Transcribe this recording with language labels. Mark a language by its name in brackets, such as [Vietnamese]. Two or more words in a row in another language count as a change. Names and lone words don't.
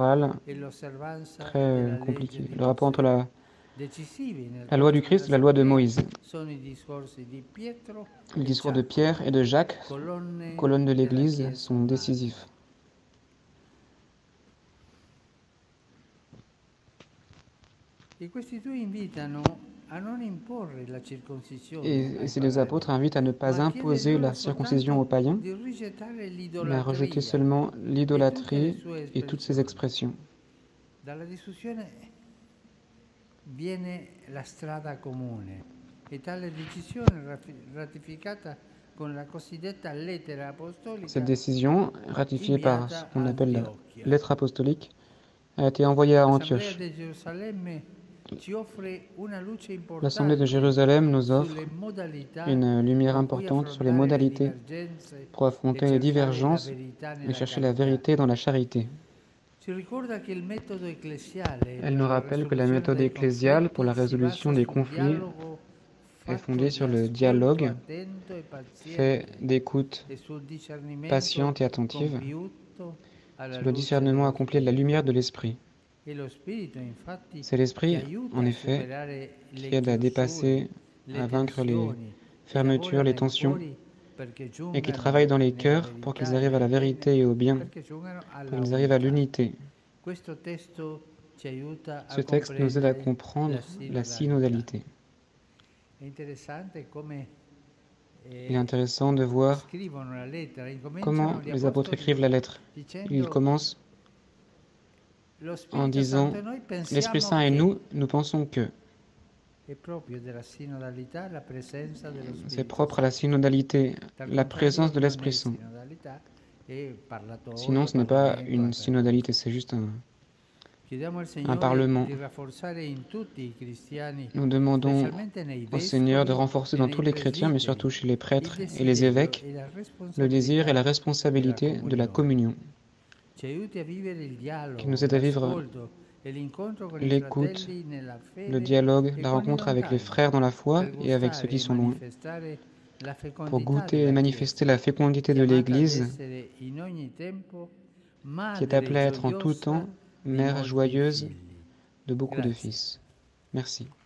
[Italian] pastorale e l'osservanza [French] très [Italian] della legge [French] compliquée. [Italian] di [French] Le rapport entre [Italian] Mosè. [French] la [Italian] Decisivi nel [French] loi du [Italian] corso [French] Christ et la loi de [Italian] dell'assemblea [French] Moïse. [Italian] sono i discorsi di Pietro [French] Le [Italian] e [French] discours de [Italian] Giacomo, [French] Pierre et de Jacques, [Italian] colonne [French] colonnes de [Italian] della [French] l'Église, [Italian] Chiesa [French] sont décisifs. [Italian] madre. E questi due invitano a non imporre la circoncisione [French] Et [Italian] ai [French] ces deux [Italian] pagani, [French] apôtres invitent à ne pas [Italian] ma a chiedere [French] imposer [Italian] loro [French] la circoncision aux [Italian] soltanto [French] païens, [Italian] di rigettare [French] mais à rejeter [Italian] l'idolatria [French] seulement [Italian] e tutte le [French] l'idolâtrie [Italian] sue [French] et toutes ses [Italian] espressioni. [French] expressions. [Italian] Dalla discussione viene la strada comune e tale decisione ratificata con la cosiddetta lettera [French] Cette [Italian] apostolica [French] décision, ratifiée par ce [Italian] inviata [French] qu'on [Italian] a [French] appelle la [Italian] Antiochia. [French] lettre apostolique, a été envoyée à [Italian] L'Assemblea [French] Antioche. [Italian] di Gerusalemme ci offre una luce [French] L'Assemblée de [Italian] importante [French] Jérusalem nous offre [Italian] sulle modalità [French] une lumière [Italian] con cui [French] importante sur les [Italian] affrontare le [French] modalités [Italian] divergenze [French] pour [Italian] e [French] affronter les [Italian] cercare la [French] divergences [Italian] verità [French] et [Italian] nella [French] chercher la [Italian] carità. [French] vérité dans la charité. [Italian] Ci ricorda che il metodo ecclesiale [French] Elle [Italian] per [French] nous [Italian] la [French] rappelle que la [Italian] risoluzione [French] méthode [Italian] dei [French] ecclésiale pour la [Italian] conflitti si [French] résolution [Italian] basa [French] des [Italian] sul [French] conflits [Italian] dialogo [French] est [Italian] fatto [French] fondée [Italian] di [French] sur le [Italian] ascolto [French] dialogue [Italian] attento e [French] fait [Italian] paziente [French] d'écoute [Italian] e sul discernimento [French] patiente et attentive, [Italian] compiuto alla [French] sur le [Italian] luce [French] discernement [Italian] dello [French] accompli de la [Italian] Spirito. [French] lumière de l'Esprit. [Italian] E lo Spirito infatti [French] C'est [Italian] che [French] l'Esprit, [Italian] aiuta [French] en [Italian] a [French] effet, [Italian] superare [French] qui [Italian] le [French] aide à [Italian] chiusure, [French] dépasser, [Italian] le [French] à vaincre les [Italian] tensioni e [French] fermetures, [Italian] lavora [French] les [Italian] nei [French] tensions, [Italian] cuori perché [French] et qui [Italian] giungano [French] travaille dans les [Italian] nella [French] cœurs pour qu'ils [Italian] verità e [French] arrivent à la [Italian] nel bene, [French] vérité et au bien, [Italian] perché giungano [French] pour [Italian] alla [French] qu'ils arrivent à [Italian] unità. [French] l'unité. [Italian] Questo testo ci aiuta a [French] Ce texte nous aide à [Italian] comprendere [French] comprendre la [Italian] la [French] synodalité. [Italian] È interessante come [French] Il est intéressant de voir [Italian] scrivono la lettera, [French] comment [Italian] incominciano gli [French] les apôtres [Italian] apostoli [French] écrivent la lettre. Ils [Italian] dicendo [French] commencent [Italian] lo [French] en [Italian] Spirito [French] disant [Italian] Santo e noi [French] l'Esprit [Italian] pensiamo [French] Saint et [Italian] che [French] nous pensons que. [Italian] è proprio della sinodalità la presenza dello [French] C'est [Italian] Spirito [French] propre à la [Italian] Santo. [French] synodalité, [Italian] Dal [French] la présence [Italian] contrario [French] de [Italian] non [French] l'Esprit [Italian] è [French] Saint. [Italian] sinodalità, è [French] Sinon, [Italian] parlatorio, [French] ce n'est pas [Italian] Parlamento, [French] une [Italian] altre cose. [French] synodalité, c'est juste [Italian] Chiediamo al [French] un [Italian] Signore [French] parlement. [Italian] di rafforzare in tutti i cristiani, [French] Nous demandons [Italian] specialmente nei [French] au Seigneur de [Italian] vescovi [French] renforcer [Italian] e [French] dans [Italian] nei [French] tous les chrétiens, mais [Italian] presbiteri, [French] surtout chez les [Italian] il [French] prêtres et les [Italian] desiderio [French] évêques, [Italian] e la [French] le désir et la [Italian] responsabilità della [French] responsabilité de la [Italian] comunione. [French] communion, [Italian] Ci aiuti a vivere il [French] qui [Italian] dialogo, [French] nous aide à vivre [Italian] l'ascolto e l'incontro con i [French] l'écoute, [Italian] fratelli nella [French] le [Italian] fede [French] dialogue, [Italian] e [French] la [Italian] con i [French] rencontre avec les [Italian] lontani, [French] frères dans la foi [Italian] per [French] et avec ceux [Italian] gustare [French] qui [Italian] e [French] sont loin, [Italian] manifestare la [French] pour [Italian] fecondità [French] goûter et [Italian] della [French] manifester [Italian] Chiesa, [French] la fécondité de [Italian] chiamata ad [French] l'Église, [Italian] essere in ogni tempo [French] qui est [Italian] madre [French] appelée à être en tout [Italian] gioiosa [French] temps [Italian] di [French] mère [Italian] molti [French] joyeuse [Italian] figli. [French] de beaucoup de [Italian] Grazie. [French] fils. Merci.